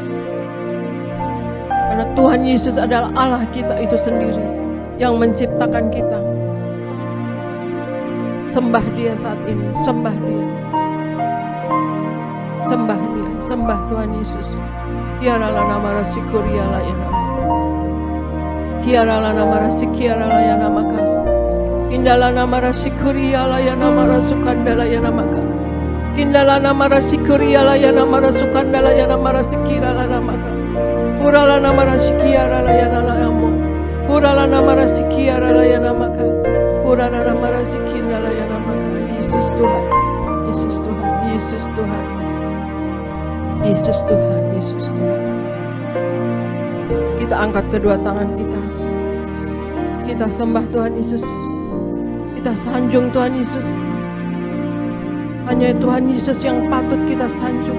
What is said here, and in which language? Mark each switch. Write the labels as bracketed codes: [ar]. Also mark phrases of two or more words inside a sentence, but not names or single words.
[id] Karena Tuhan Yesus adalah Allah kita itu sendiri yang menciptakan kita. Sembah Dia saat ini, sembah Dia. Sembah Dia, sembah Tuhan Yesus. Kiaralah nama Rasyikuria ya nama. Kiaralah nama Rasyikiara ya nama ka. Kindala nama Rasyikuria ya nama Rasukandala ya nama ka. Kindala nama Rasyikuria ya nama Rasukandala ya nama Rasyikira nama ka. Urala nama Rasyikiara ya nama. Urala nama Rasyikiara ya nama ka. Urala nama Rasyikindala ya nama ka. Yesus Tuhan, Yesus Tuhan, Yesus Tuhan. Yesus Tuhan, Yesus Tuhan. Kita angkat kedua tangan kita. Kita sembah Tuhan Yesus. Kita sanjung Tuhan Yesus. Hanya Tuhan Yesus yang patut kita sanjung.